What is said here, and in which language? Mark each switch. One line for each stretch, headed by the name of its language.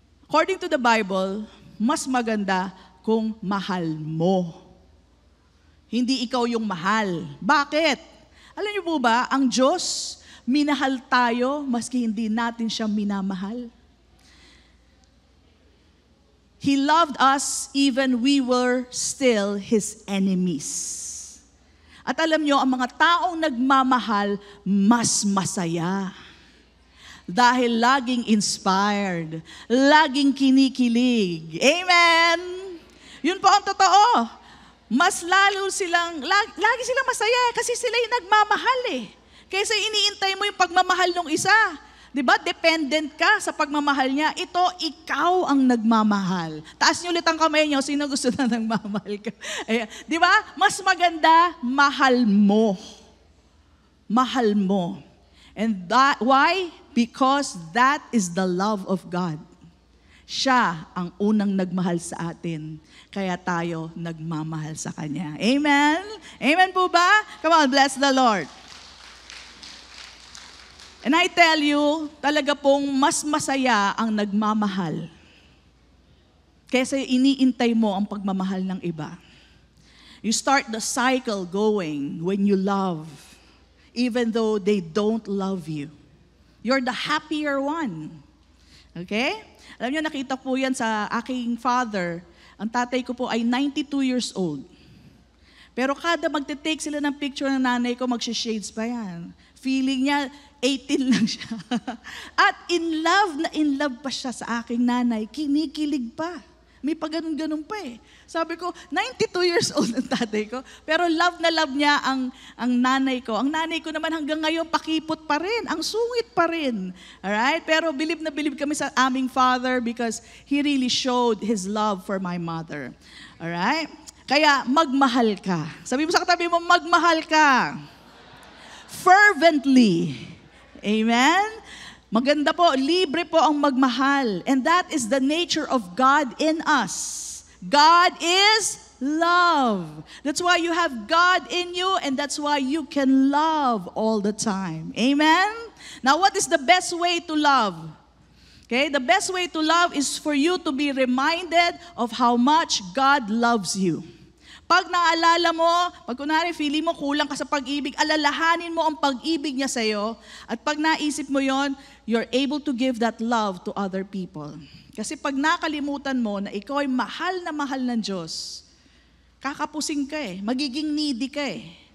English: According to the Bible,
Filipino: mas maganda kung mahal mo. Hindi ikaw yung mahal. Bakit? Alam niyo po ba, ang Diyos, minahal tayo maski hindi natin siya minamahal.
English: He loved us even we were still His enemies.
Filipino: At alam nyo, ang mga taong nagmamahal, mas masaya. Dahil laging inspired, laging kinikilig. Amen! Yun po ang totoo. Mas lalo silang, lagi silang masaya kasi sila yung nagmamahal eh. Kaysa iniintay mo yung pagmamahal ng isa. Diba? Dependent ka sa pagmamahal niya. Ito, ikaw ang nagmamahal. Taas niyo ulit ang kamay niyo. Sino gusto na nagmamahal ka? Ayan. Diba? Mas maganda, mahal mo. Mahal mo.
English: And why? Because that is the love of God.
Filipino: Siya ang unang nagmahal sa atin. Kaya tayo nagmamahal sa Kanya. Amen? Amen po ba?
English: Come on, bless the Lord. And I tell you,
Filipino: talaga pong mas masaya ang nagmamahal kaysa iniintay mo ang pagmamahal ng iba.
English: You start the cycle going when you love, even though they don't love you. You're the happier one.
Filipino: Okay? Alam niyo, nakita po yan sa aking father. Ang tatay ko po ay 92 years old. Pero kada magte-take sila ng picture ng nanay ko, magsishades pa yan. Feeling niya, 18 lang siya. At in love pa siya sa aking nanay. Kinikilig pa. May pag-ganun-ganun pa eh. Sabi ko, 92 years old ang tatay ko, pero love na love niya ang nanay ko. Ang nanay ko naman hanggang ngayon, pakipot pa rin. Ang sungit pa rin. Alright? Pero believe na believe kami sa aming father
English: because he really showed his love for my mother.
Filipino: Alright? Kaya magmahal ka. Sabi mo sa katabi mo, magmahal ka.
English: Fervently. Amen?
Filipino: Maganda po, libre po ang magmahal.
English: And that is the nature of God in us. God is love. That's why you have God in you and that's why you can love all the time. Amen? Now, what is the best way to love? Okay, the best way to love is for you to be reminded of how much God loves you.
Filipino: Pag naalala mo, pag kunwari feeling mo kulang ka sa pag-ibig, alalahanin mo ang pag-ibig niya sa'yo. At pag naisip mo yon,
English: you're able to give that love to other people.
Filipino: Kasi pag nakalimutan mo na ikaw ay mahal ng Diyos, kakapusing ka eh, magiging needy ka eh.